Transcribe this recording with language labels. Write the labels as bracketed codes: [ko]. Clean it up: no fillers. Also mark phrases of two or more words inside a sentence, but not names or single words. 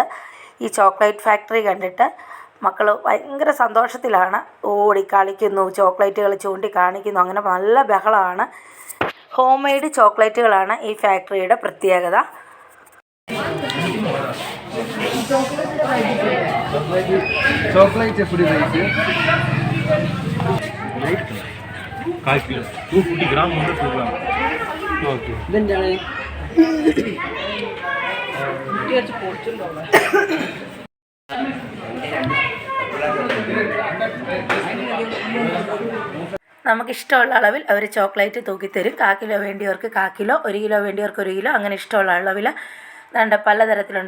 [ml] ഈ ചോക്ലേറ്റ് ഫാക്ടറി കണ്ടിട്ട് മക്കൾ ഭയങ്കര സന്തോഷത്തിലാണ്. ഓടി കളിക്കുന്നു, ചോക്ലേറ്റുകൾ ചൂണ്ടി കാണിക്കുന്നു, അങ്ങനെ നല്ല ബഹളമാണ്. [en] home made [ml] ചോക്ലേറ്റുകളാണ് ഈ ഫാക്ടറിയുടെ പ്രത്യേകത. [ta] ചോക്ലേറ്റ് எப்படி ரேட்? 1 கிலோ 250 கிராம் வந்து 2 கிராம். [ml] ஓகே ഇതെന്താണ്? നമുക്കിഷ്ടമുള്ള അളവിൽ അവർ ചോക്ലേറ്റ് തൂക്കിത്തരും. 1/4 കിലോ വേണ്ടിയവർക്ക് 1/4 കിലോ, 1 കിലോ വേണ്ടിയവർക്ക് 1 കിലോ, അങ്ങനെ ഇഷ്ടമുള്ള അളവിൽ വേണ്ട പലതരത്തിലുണ്ട്.